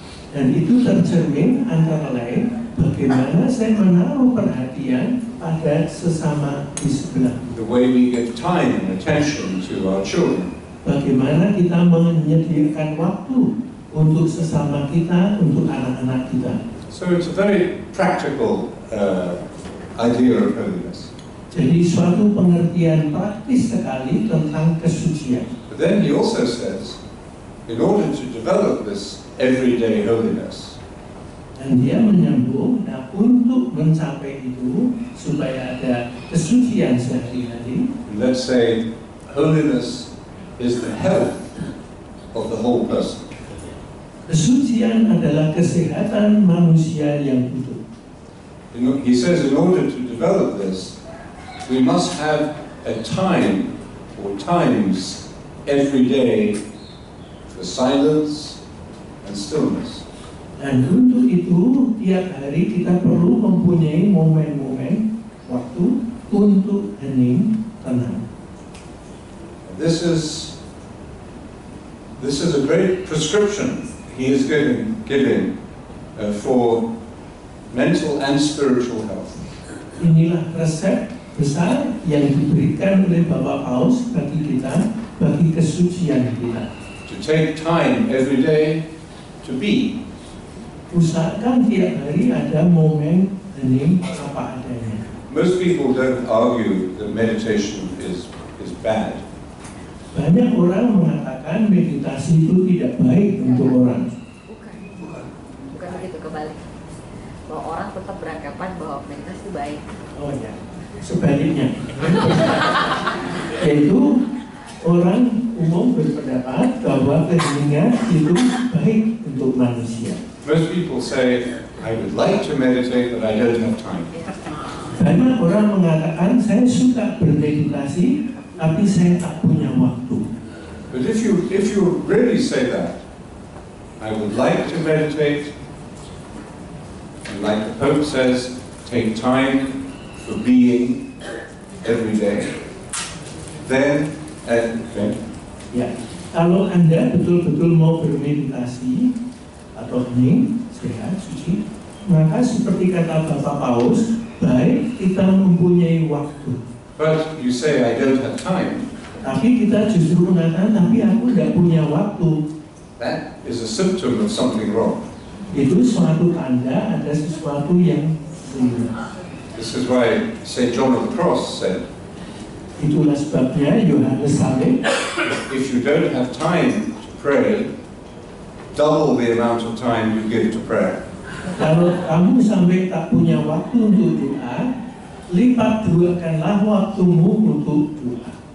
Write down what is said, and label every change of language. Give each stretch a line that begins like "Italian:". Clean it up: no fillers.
Indonesian: Dan itu tercermin antara lain bagaimana saya menaruh perhatian pada sesama di sebelah.
English: The way we give time and attention to our children.
Indonesian: Bagaimana kita menyediakan waktu untuk sesama kita, untuk anak-anak kita.
English: So it's a very practical idea of holiness.
Indonesian: Jadi suatu pengertian praktis sekali tentang kesucian.
English: But then he also says, in order to develop this everyday holiness,
Indonesian: dan dia menyambung, nah untuk mencapai itu supaya ada kesucian sehari-hari.
English: let's say holiness is the health of the whole person.
Indonesian: Kesucian adalah kesehatan manusia yang utuh.
English: He says in order to develop this, we must have a time or times every day for silence and stillness.
Indonesian: Dan untuk itu tiap hari kita perlu mempunyai momen-momen waktu untuk hening, tenang.
English: This is a great prescription he is giving for mental and spiritual health.
Indonesian: Inilah resep besar yang diberikan oleh Bapak Paus bagi kita, bagi kesucian kita.
English: To take time every day to be.
Indonesian: Usahakan tiap hari ada momen hening apa adanya.
English: Most people don't argue that meditation is bad.
Indonesian: Banyak orang mengatakan meditasi itu tidak baik untuk orang. Bukan begitu, kebalik. Bahwa orang tetap beranggapan bahwa meditasi itu baik. Oh ya, sebaliknya. Yaitu orang umum berpendapat bahwa keheningan itu baik untuk manusia.
English: Most people say, I would like to meditate, but I don't have time.
Indonesian: Banyak orang mengatakan saya suka bermeditasi, tapi saya tak punya waktu.
English: But if you really say that, I would like to meditate, and like the Pope says, take time for being every day, then,
Indonesian: Ya, kalau Anda betul-betul mau bermeditasi atau hening, sehat, suci, maka seperti kata Bapak Paus, baik kita mempunyai waktu.
English: But you say, I don't have time.
Indonesian: Tapi kita justru mengatakan, tapi aku tidak punya waktu.
English: That is a symptom of something wrong.
Indonesian: Itu suatu tanda ada sesuatu yang keliru.
English: This is why St. John of the Cross said,
Indonesian: Itulah sebabnya Yohanes Saleh,
English: if you don't have time to pray, double the amount of time you give to prayer.
Indonesian: kalau kamu sampai tak punya waktu untuk doa, lipat duakanlah waktumu untuk doa.